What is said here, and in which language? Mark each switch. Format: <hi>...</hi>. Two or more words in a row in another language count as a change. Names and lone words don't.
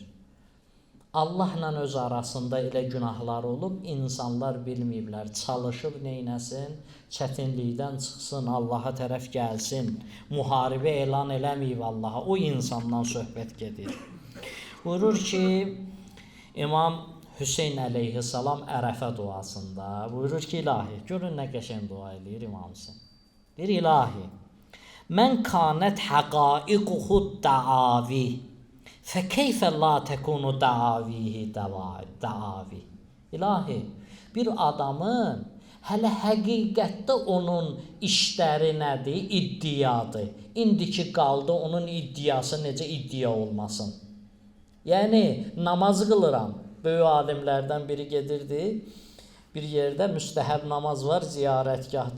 <az>Allahla öz arasında elə günahlar olub, insanlar bilməyiblər, çalışıb neynəsin, çətinlikdən çıxsın, Allaha tərəf gəlsin, müharibə elan eləməyib Allaha, o insandan söhbət gedir. Buyurur ki, İmam Hüseyn əleyhissalam Ərəfə duasında, buyurur ki, ilahi, görün nə qəşəng dua eləyir İmam Hüseyn. Deyir, ilahi,</az> <ar>مَن كَانَتْ حَقَائِقُهُ دَعَاوِي, فَكَيْفَ لَا تَكُونُ دَعَاوِهِ دَعَاوِ</ar> <az>İlahi, bir adamın Hələ həqiqətdə onun işləri nədir? İddiadır. İndiki qaldı onun iddiası necə iddia olmasın. Yəni namaz qılıram. Böyük alimlərdən biri gedirdi. Bir yerdə müstəhəb namaz var ziyarətgahda.</az>